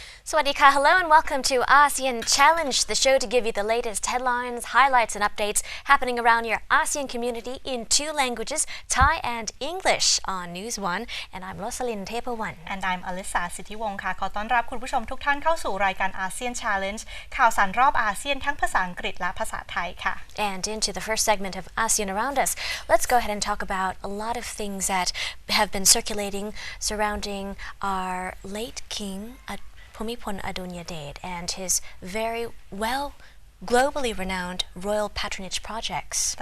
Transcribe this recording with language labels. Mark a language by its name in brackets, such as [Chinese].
[English] Swadika, hello and welcome to ASEAN Challenge, the show to give you the latest headlines, highlights and updates happening around your ASEAN community in two languages, Thai and English on News One. And I'm Rosalyn Tepawan. And I'm [Thai] Alyssa สิทธิวงศ์ค่ะขอต้อนรับคุณผู้ชมทุกท่านเข้าสู่รายการ ASEAN Challenge ข่าวสารรอบอาเซียนทั้งภาษาอังกฤษและภาษาไทยค่ะ [English] And into the first segment of ASEAN Around Us, let's go ahead and talk about a lot of things that have been circulating surrounding our late king, Bhumibol Adulyadej, and his very globally renowned royal patronage projects.